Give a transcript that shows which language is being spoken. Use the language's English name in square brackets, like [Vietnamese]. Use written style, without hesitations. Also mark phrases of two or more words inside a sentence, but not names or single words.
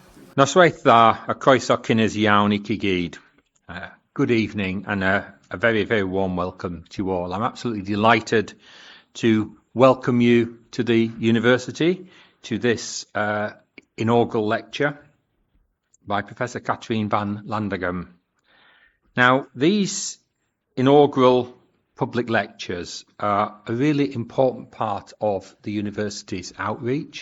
[Welsh] Noswaith dda, a croeso cynnes iawn I chi gyd. [English] Good evening and a very, very warm welcome to you all. I'm absolutely delighted to welcome you to the university, to this inaugural lecture by Professor Katrien van Landeghem. Now, these inaugural public lectures are a really important part of the university's outreach.